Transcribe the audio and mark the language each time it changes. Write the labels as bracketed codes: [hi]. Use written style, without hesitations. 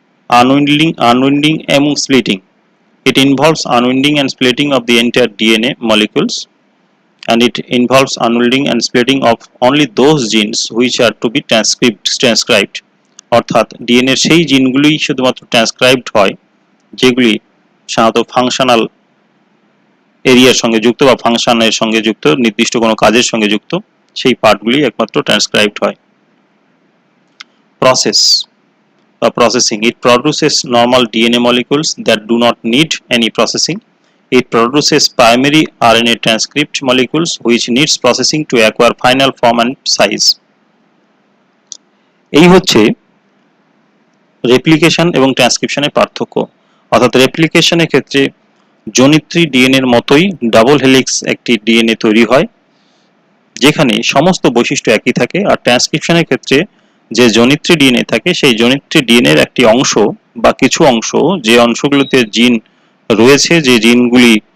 [bn] Unwinding এবং splitting, [en] it involves unwinding and splitting of the entire DNA molecules, and it involves unwinding and splitting of only those genes which are to be transcribed, [bn] অর্থাৎ DNA সেই জিনগুলোই শুধুমাত্র ট্রান্সক্রাইবড হয় যেগুলি সাধারণত functional এরিয়ার সঙ্গে যুক্ত বা ফাংশনের সঙ্গে যুক্ত, নির্দিষ্ট কোনো কাজের সঙ্গে যুক্ত, সেই পার্টগুলি একমাত্র ট্রান্সক্রাইবড হয়। [en] Process বা processing, it produces normal DNA molecules that do not need any processing. It produces primary RNA transcript molecules which needs processing to acquire final form and size. [bn] এই হচ্ছে রেপ্লিকেশন এবং ট্রান্সক্রিপশনের পার্থক্য, অর্থাৎ রেপ্লিকেশনের ক্ষেত্রে জনিত্রী ডিএনএ এর মতোই ডাবল হেলিক্স একটি DNA তৈরি হয় যেখানে সমস্ত বৈশিষ্ট্য একই থাকে, আর ট্রান্সক্রিপশনের ক্ষেত্রে যে জনিত্রী ডিএনএ থাকে সেই জনিত্রী ডিএনএ এর একটি অংশ বা কিছু অংশ যে অংশগুলোতে জিন রয়েছে, যে জিনগুলি